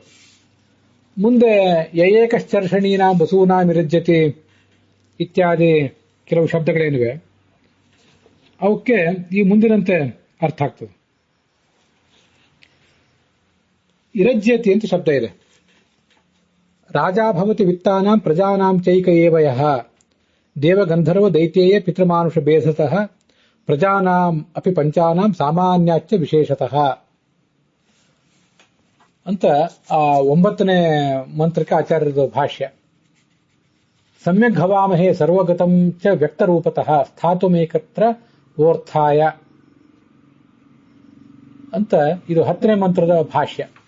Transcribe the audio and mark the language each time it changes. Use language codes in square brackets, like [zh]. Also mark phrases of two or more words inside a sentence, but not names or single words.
[kn] ಮುಂದೆ [sa] ಏಕಶ್ಚರ್ಷಣೀನ ಬಸೂನಾ ಮಿರಜ್ಯತಿ [kn] ಇತ್ಯಾದಿ ಕೆಲವು ಶಬ್ದಗಳೇನಿವೆ ಅವಕ್ಕೆ ಈ ಮುಂದಿನಂತೆ ಅರ್ಥ ಆಗ್ತದೆ. ಇರಜ್ಯತಿ ಅಂತ ಶಬ್ದ ಇದೆ. [sa] ರಾಜಾ ಭವತಿ ವಿತ್ತಾನಾಂ ಪ್ರಜಾನಾಂ ಚೈಕ ಏವಯಃ ದೇವಗಂಧರ್ವ ದೈತ್ಯೇಯ ಪಿತೃಮಾನುಷ ಬೇಧತಃ ಪ್ರಜಾನಾಂ ಅಪಿ ಪಂಚಾನಾಂ ಸಾಮಾನ್ಯಾಚ್ಚ ವಿಶೇಷತಃ [kn] ಅಂತ ಆ 9ನೇ ಮಂತ್ರಕ್ಕೆ ಆಚಾರ್ಯರ ಭಾಷ್ಯ. [sa] ಸಮ್ಯಕ್ ಹವಾಮಹೇ ಸರ್ವಗತಂ ಚ ವ್ಯಕ್ತರೂಪತಃ ಸ್ಥಾತುಮೇಕತ್ರ ಓರ್ಥಾಯ [kn] ಅಂತ ಇದು 10ನೇ ಮಂತ್ರದ ಭಾಷ್ಯ.